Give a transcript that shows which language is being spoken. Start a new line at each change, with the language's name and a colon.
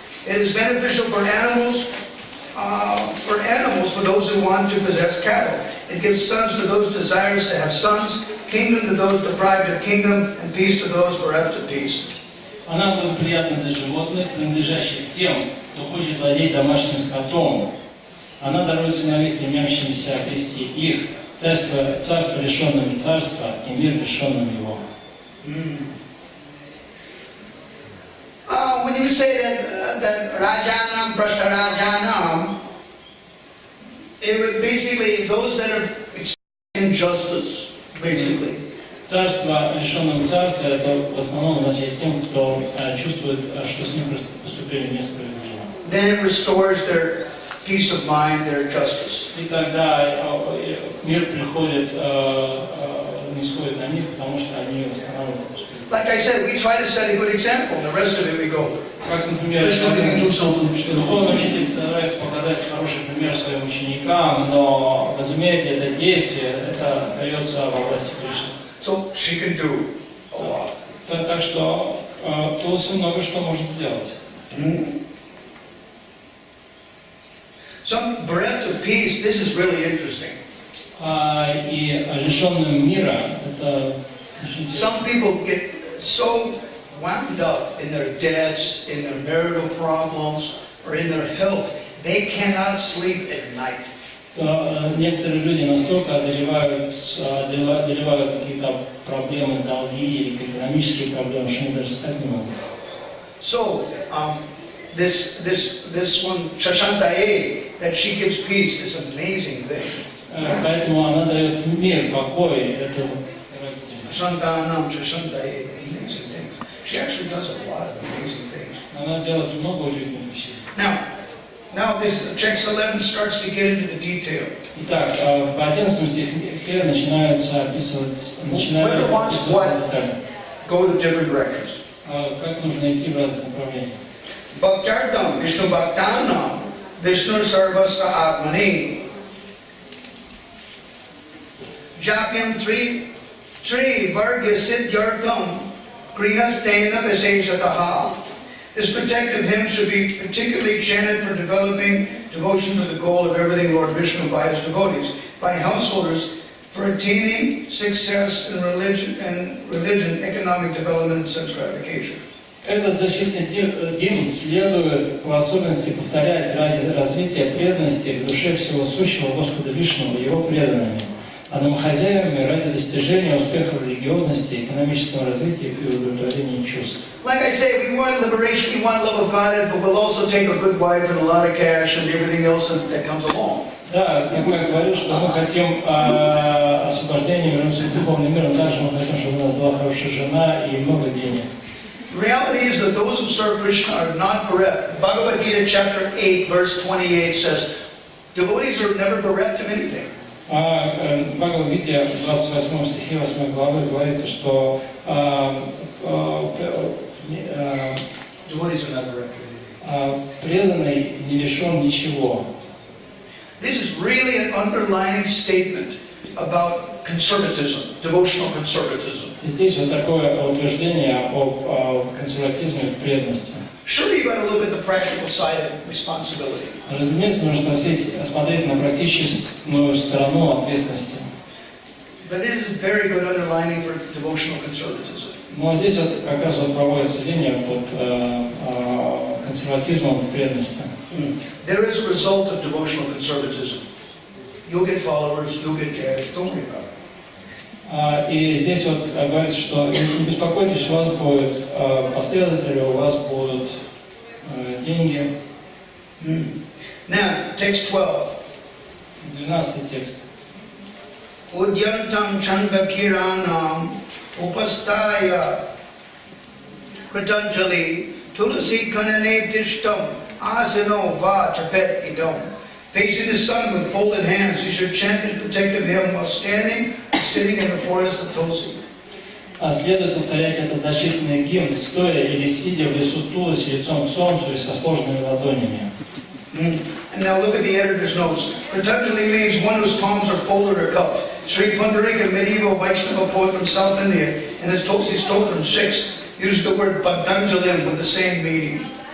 English: It is beneficial for animals, for those who want to possess cattle. It gives sons to those desirous to have sons, kingdom to those deprived of kingdom, and peace to those bereft of peace.
Russian: Она благоприятна для животных, принадлежащих тем, кто хочет владеть домашним скотом. Она дарует сыновей, стремящимся обрести их, царство лишенным царства и мир лишенным его.
English: When you say that Rajanam, Prashtarajanam, it would basically those that are experiencing injustice, basically.
Russian: Царство лишенным царства — это в основном означает тем, кто чувствует, что с ним поступили несправедливо.
English: Then it restores their peace of mind, their justice.
Russian: И тогда мир приходит, не сходит на них, потому что они восстанавливают успех.
English: Like I said, we try to set a good example, and the rest of it we go.
Russian: Как, например, духовный учитель старается показать хороший пример своим ученикам, но возымеет ли это действие, это остается в области Кришны.
English: So she can do a lot.
Russian: Так что Тулси много что может сделать.
English: Some bereft of peace, this is really interesting.
Russian: И лишенным мира, это очень интересно.
English: Some people get so wound up in their debts, in their marital problems, or in their health, they cannot sleep at night.
Russian: Некоторые люди настолько одолевают какие-то проблемы, долги или экономические проблемы, что они даже спать не могут.
English: So, this one, Shashantaye, that she gives peace is an amazing thing.
Russian: Поэтому она дает мир, покой, это
English: Shantanam Shashantaye, amazing thing. She actually does a lot of amazing things.
Russian: она делает много удивительных вещей.
English: Now this text 11 starts to get into the detail.
Russian: Итак, в 11 стихе начинаются описывать детали.
English: Go to different directions.
Russian: Как нужно идти в разных направлениях.
Sanskrit: Bhaktyartam Vishnu Bhaktanam Vishnu Sarvasva Atmani Japyam Tri Vargya Siddhyartam Grihastena Visheshataha.
English: This protective hymn should be particularly chanted for developing devotion to the goal of everything Lord Vishnu by his devotees, by householders, for attaining success in religion, economic development, and sense gratification.
Russian: Этот защитный гимн следует в особенности повторять ради развития преданности к душе всего сущего Господа Вишну и его преданными, а домохозяевами ради достижения успеха в религиозности, экономического развития и удовлетворения чувств.
English: Like I say, we want liberation, we want love of God, but we'll also take a good wife and a lot of cash and everything else that comes along.
Russian: Да, как я говорю, что мы хотим освобождения, вернуться к духовному миру, также мы хотим, чтобы у нас была хорошая жена и много денег.
English: The reality is that those who serve Krishna are not bereft. Bhagavad Gita chapter 8 verse 28 says, devotees are never bereft of anything.
Russian: В Бхагавад-гите, в 28 стихе 8 главы говорится, что
English: Devotees are not bereft of anything.
Russian: Преданный не лишен ничего.
English: This is really an underlining statement about conservatism, devotional conservatism.
Russian: Здесь вот такое утверждение об консерватизме в преданности.
English: Surely you got to look at the practical side of responsibility.
Russian: Разумеется, нужно смотреть на практическую сторону ответственности.
English: But it is a very good underlining for devotional conservatism.
Russian: Но здесь вот как раз вот проводится линия под консерватизмом в преданности.
English: There is a result of devotional conservatism. You'll get followers, you'll get cash, don't worry about it.
Russian: И здесь вот говорится, что не беспокойтесь, у вас будут последователи, у вас будут деньги.
English: Now, text 12.
Russian: 12 текст.
Sanskrit: Udyantam chandakiranam upastaya kritanjali tulasi kanane tishtam asano va chapet idam.
English: Facing the sun with folded hands, you should chant the protective hymn while standing or sitting in the forest of Tulsi.
Russian: Следует повторять этот защитный гимн, стоя или сидя в лесу Туласи лицом к солнцу и со сложенными ладонями.
English: And now look at the editor's notes. Kritanjali means one whose palms are folded or cupped. Sri Pundarika, medieval Vaishnava poet from South India, in his Tulsi Stotram 6, used the word Patanjalim with the same meaning.